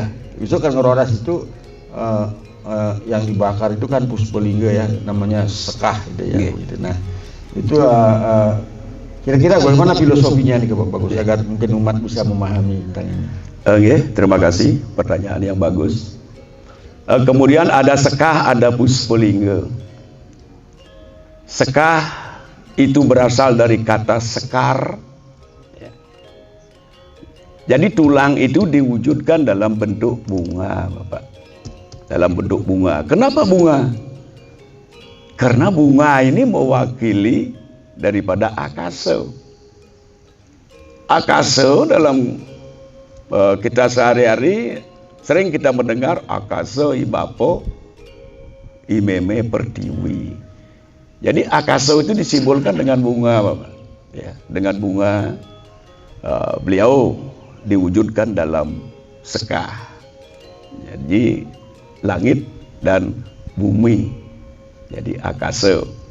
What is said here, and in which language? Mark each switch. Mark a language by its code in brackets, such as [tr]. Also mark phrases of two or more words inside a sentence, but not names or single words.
[id] Itu kan ngeroras itu yang dibakar itu kan puspelingga ya, namanya sekah gitu ya. Gitu. Nah itu kira-kira bagaimana filosofinya nih Pak Bagus agar mungkin umat bisa memahami tentang ini. Terima kasih, pertanyaan yang bagus. Kemudian ada sekah, ada puspelingga. Sekah itu berasal dari kata sekar. Jadi tulang itu diwujudkan dalam bentuk bunga, Bapak. Dalam bentuk bunga. Kenapa bunga? Karena bunga ini mewakili daripada akasa. Akasa dalam kita sehari-hari sering kita mendengar akasa [ban] ibapo imeme pertiwi. [id] Jadi akasa itu disimbolkan dengan bunga, Bapak. Ya, dengan bunga beliau diwujudkan dalam sekah. Jadi langit dan bumi. Jadi akasa.